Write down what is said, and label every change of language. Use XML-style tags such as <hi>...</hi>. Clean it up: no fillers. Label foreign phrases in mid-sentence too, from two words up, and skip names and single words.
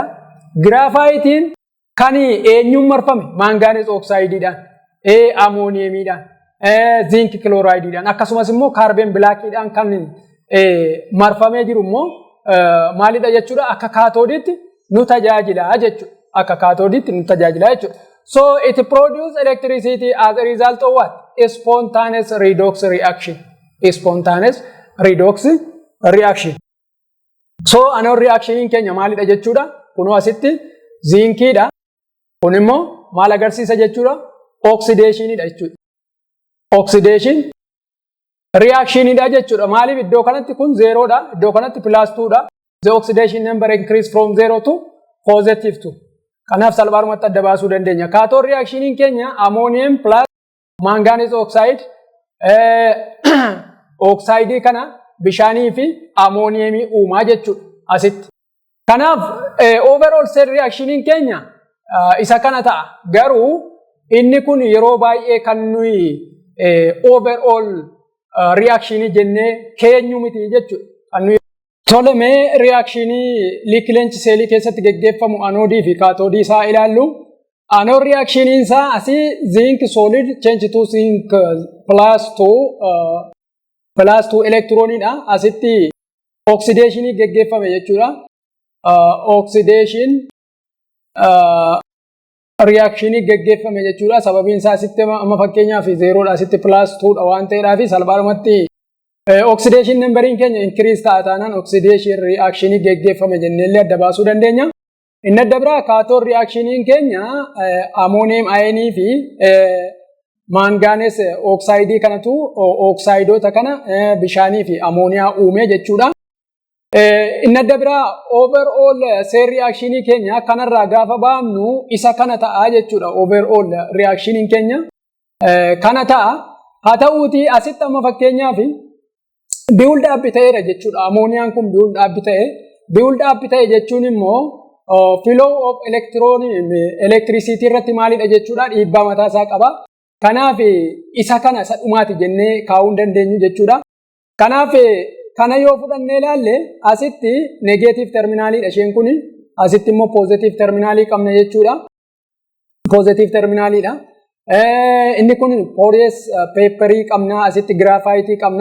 <om>Graphitiin kan eenyuun marfame? Manganese oxideidhaan, ammoniumidhaan,</om> <en>zinc chlorideidhaan</en> <om>akkasumas immoo</om> <en>carbon blackidhaan</en> <om>kan marfamee jiru immoo maalidha jechuudha? Akka kaatoodiitti nu tajaajila jechuudha. Akka kaatoodiitti nu tajaajila jechuudha.</om> <en>So it produces electricity as a result of what? A spontaneous redox reaction. A spontaneous redox reaction.</en> <om>So</om> <en>another reaction</en> <om>in keenya maalidha jechuudha? Kunoo asitti zinkiidha. Kun immoo maal agarsiisa jechuudha? Oxidationidha jechuudha.</om> <en>Oxidation reactionidha</en> <om>jechuudha. Maaliif iddoo kanatti kun 0dha, iddoo kanatti +2dha.</om> <en>The oxidation number increase from 0 to positive 2.</en> <om>Kanaaf salphaadhumatti adda baasuu dandeenya.</om> <en>Cathode reaction</en> <om>in keenya</om> <en>ammonium plus manganese oxide oxide</en> <om>kana bishaanii fi ammoniumii uumaa jechuudha asitti. Kanaaf</om> <en>overall cell reaction</en> <om>keenya isa kana ta'a. Garuu inni kun yeroo baay'ee kan nuyi</om> <en>overall reaction</en> <om>jennee keenyu miti jechuudha. Tolemee reaction liqileenchi seelii keessatti geggeeffamu anoodii fi kaatoodii isaa ilaallu.</om> <en>Anode reaction</en> <om>isaa asii</om> <en>zinc solid change to zinc plus 2 electronidha.</en> <om>Asitti oxidation geggeeffame jechuudha. Oxidation reaction geggeeffame jechuudha. Sababiin isaa asitti amma fakkeenyaaf 0 dha, asitti plus 2 dha waan ta'eedhaaf salphaadhumatti</om> <en>oxidation numbering</en> <om>keenya increase taanaan</om> <en>oxidation reaction</en> <om>geggeeffame jenneellee adda baasuu dandeenya. Inni adda biraa</om> <en>cathode reaction</en> <om>keenya</om> <en>ammonium ion</en> <om>fi</om> <en>manganese oxide</en> <om>kanatu oxidoota kana bishaanii fi ammonia uume jechuudha. Inni adda biraa</om> <en>overall cell reaction</en> <om>keenya kanarraa gaafa baamnu isa kana ta'a jechuudha.</om> <en>Overall reaction</en> <om>keenya kana ta'a. Haa ta'uuti asitti amma fakkeenyaaf</om> <en>build up</en> <om>ta'eera jechuudha. Ammoniaan kun</om> <en>build up</en> <om>ta'e.</om> <en>Build up</en> <om>ta'e jechuun immoo</om> <en>flow of electricity</en> <om>irratti maalidha jechuudha, dhiibbaa mataa isaa qaba. Kanaaf isa kana sadhumaati jennee kaa'uu dandeenyu jechuudha. Kanaaf kana yoo fudhannee ilaalle asitti</om> <en>negative terminaalidha</en> <om>isheen kun, asitti immoo</om> <en>positive terminaalii</en> <om>qabna jechuudha.</om> <en>Positive terminaalidha.</en> <om>Inni kun</om> <en>porous paperii</en> <om>qabna, asitti graphite qabna.</om>